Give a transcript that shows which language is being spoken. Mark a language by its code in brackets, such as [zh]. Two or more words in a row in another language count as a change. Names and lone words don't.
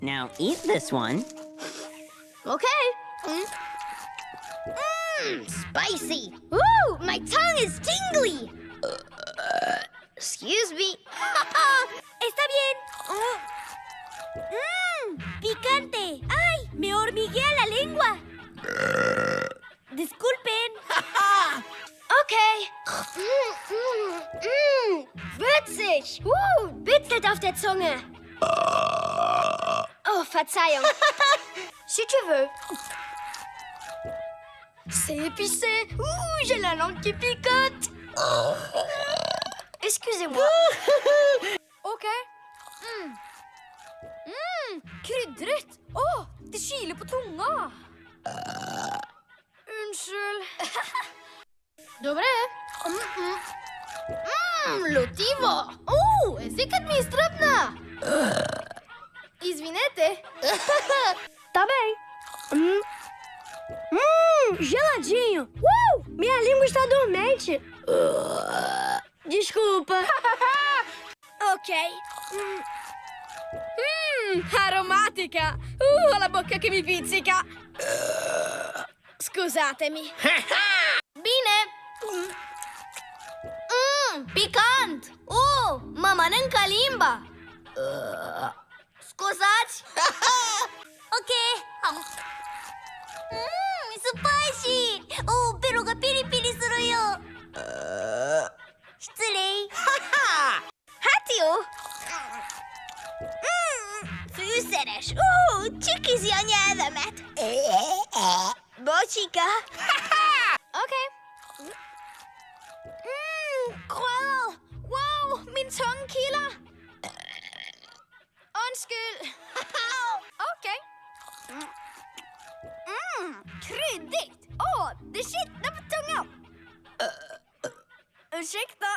[en] Now eat this one. Okay. Spicy. Ooh, my tongue is tingly. Excuse me. [es] Está bien. Picante. ¡Ay! Me hormiguea la lengua. Disculpen. [de] Okay. Würzig. Bitzelt auf der Zunge. Oh, Verzeihung. [fr] Si tu veux. C'est épicé. Ouh, j'ai la langue qui picote. Excusez-moi. [no] Okej. Kryddrigt. Åh, det kiler på tunga. Unnskyld. [bg] Добре. Лютиво. Езикът ми изтръпна. Извинете. [pt] Tá bem. Geladinho. Minha língua está dormente. Desculpa. [it] Ok. Aromatica. Ho la bocca che mi pizzica. Scusatemi. Bine. [ro] Picant. Mă mănâncă limba. Scuzați. [en] Ok. Spicy. [ja] ベロがピリピリするよ。失礼。 [hu] Hatiu. Fűszeres. Csikizi a nyelvemet. Bocsika. [da] Ok. Wow, min tunge kilder. Undskyld. Okay. [sv] Kryddigt. Det kittlar på tungan. Ursäkta.